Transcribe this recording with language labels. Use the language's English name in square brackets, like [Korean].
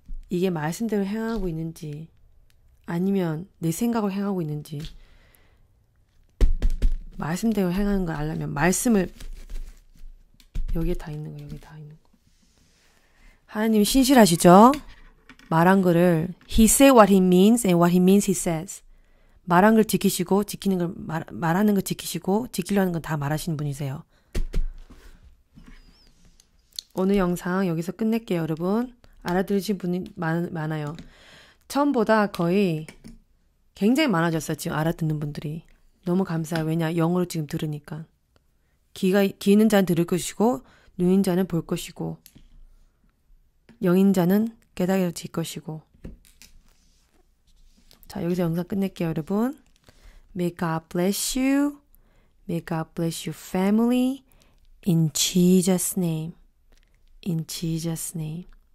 [Korean] 이게 말씀대로 행하고 있는지 아니면 내 생각을 행하고 있는지 말씀대로 행하는 걸 알려면 말씀을 여기에 다 있는 거, 여기 다 있는 거. 하나님 신실하시죠? 말한 거를 [English] He said what he means and what he means he says. [Korean] 말한 걸 지키시고 지키는 걸 말하는 걸 지키시고 지키려는 건 다 말하시는 분이세요. 오늘 영상 여기서 끝낼게요, 여러분. 알아들으신 분이 많아요. 처음보다 거의 굉장히 많아졌어요. 지금 알아듣는 분들이. 너무 감사해요. 왜냐? 영어로 지금 들으니까. 귀 있는 자는 들을 것이고 눈 있는 자는 볼 것이고 영인 자는 깨달아질 것이고. 자, 여기서 영상 끝낼게요, 여러분. [English] May God bless you. May God bless your family. In Jesus' name. In Jesus' name.